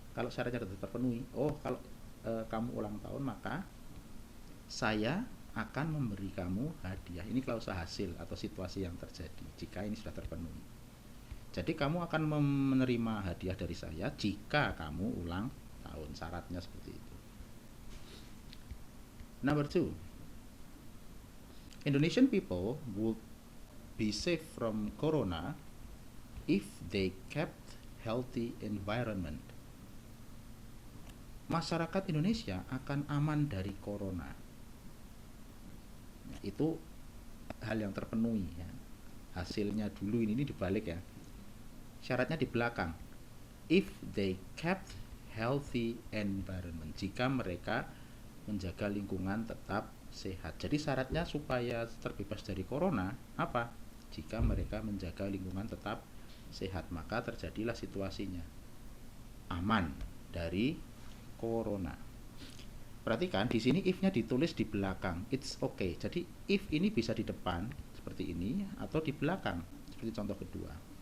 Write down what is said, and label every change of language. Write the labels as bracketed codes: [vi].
[id] Kalau syaratnya sudah terpenuhi. Oh, kalau kamu ulang tahun, maka saya akan memberi kamu hadiah. Ini klausa hasil atau situasi yang terjadi jika ini sudah terpenuhi. Jadi kamu akan menerima hadiah dari saya jika kamu ulang tahun. Syaratnya seperti itu. [en] Number 2, Indonesian people would be safe from corona if they kept healthy environment. [id] Masyarakat Indonesia akan aman dari corona. Nah, itu hal yang terpenuhi ya. Hasilnya dulu ini dibalik ya. Syaratnya di belakang. [en] If they kept healthy environment. [id] Jika mereka menjaga lingkungan tetap sehat. Jadi syaratnya supaya terbebas dari corona apa? Jika mereka menjaga lingkungan tetap sehat, maka terjadilah situasinya aman dari corona. Perhatikan di sini if-nya ditulis di belakang. [en] It's okay. [id] Jadi if ini bisa di depan seperti ini atau di belakang seperti contoh kedua.